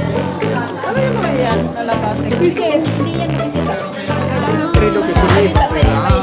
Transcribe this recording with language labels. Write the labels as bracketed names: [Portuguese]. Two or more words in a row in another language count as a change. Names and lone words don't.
[Filipino] Ano yung mga yan sa labas? Hindi yan makikita. [Italian] credo che si [Filipino] Makikita sa inyo.